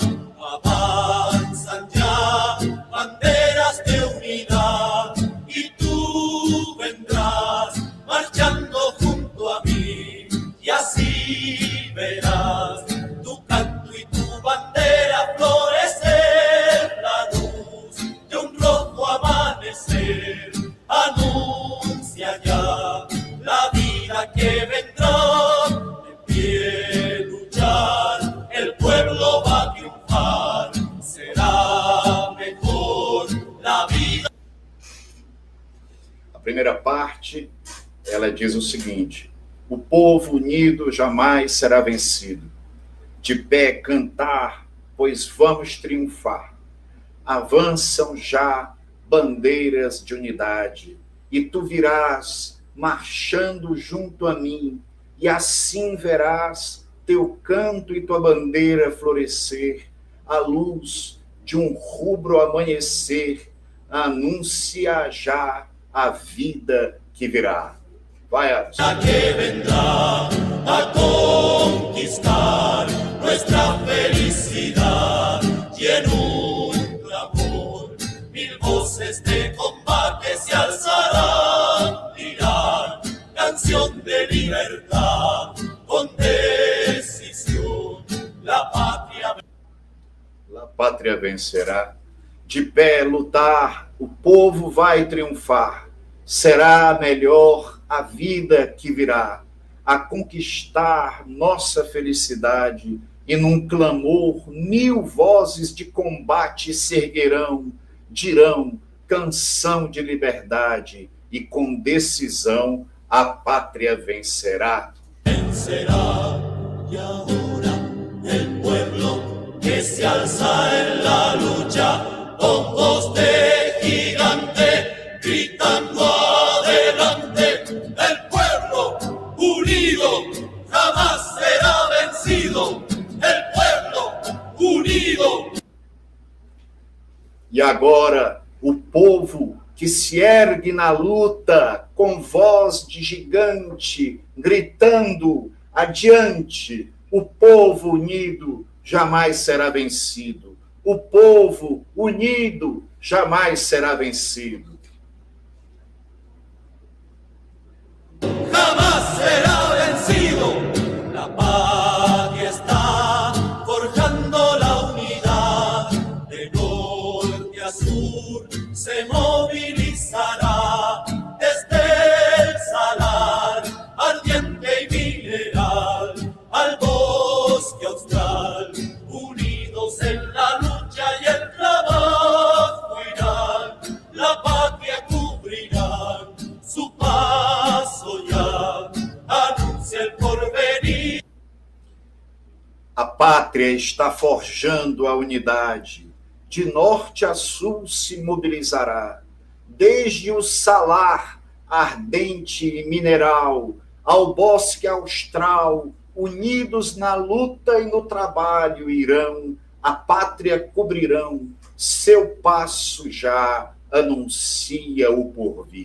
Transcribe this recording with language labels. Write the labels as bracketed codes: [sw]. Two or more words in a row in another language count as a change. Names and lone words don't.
[es] Avanzan ya banderas de unidad y tú vendrás marchando junto a mí y así verás tu canto y tu bandera florecer, la luz de un rojo amanecer anuncia ya la vida que vendrá. De pie luchar, el pueblo va a triunfar, será mejor la vida. [pt] A primeira parte, ela diz o seguinte: o povo unido jamais será vencido. De pé cantar, pois vamos triunfar. Avançam já bandeiras de unidade, e tu virás marchando junto a mim, e assim verás teu canto e tua bandeira florescer, a luz de um rubro amanhecer, anuncia já a vida que virá. Vai, Alisson. [es] La que vendrá a conquistar nuestra felicidad y en un clamor mil voces de combate se alzarán, dirán canción de libertad con decisión. La [pt] pátria vencerá. De pé lutar, o povo vai triunfar. Será melhor a vida que virá, a conquistar nossa felicidade, e num clamor mil vozes de combate se erguerão, dirão canção de liberdade, e com decisão a pátria vencerá. [es] Vencerá, y ahora el pueblo que se alza en la lucha con voz de gigante, gritando adelante. El pueblo unido jamás será vencido. El pueblo unido. [pt] E agora o povo que se ergue na luta com voz de gigante, gritando adiante. O povo unido jamais será vencido. O povo unido jamais será vencido. [es] Jamás será vencido. La patria está forjando la unidad. De norte a sur se movilizará. Desde el salar ardiente y mineral al bosque austral. Unidos en la lucha y el trabajo irán. La patria cubrirán su paso ya, anuncia el porvenir. [pt] A pátria está forjando a unidade. De norte a sul se mobilizará. Desde o salar ardente e mineral ao bosque austral, unidos na luta e no trabalho irão, a pátria cobrirão, seu passo já anuncia o porvir.